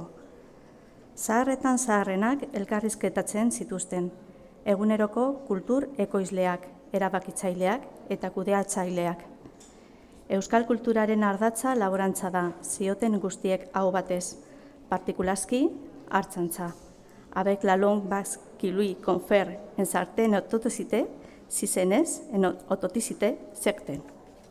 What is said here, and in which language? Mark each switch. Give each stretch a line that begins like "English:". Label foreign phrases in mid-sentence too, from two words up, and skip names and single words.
Basque: Zaharretan zaharrenak elkarrizketatzen zituzten, eguneroko kultur ekoizleak, erabakitzaileak eta kudeatzaileak. Euskal kulturaren ardatza laborantza da, zioten guztiek hau batez, partikulazki hartzantza.
French: Avec la longue base qui lui confère une certaine authenticité, si ce n'est une authenticité certaine.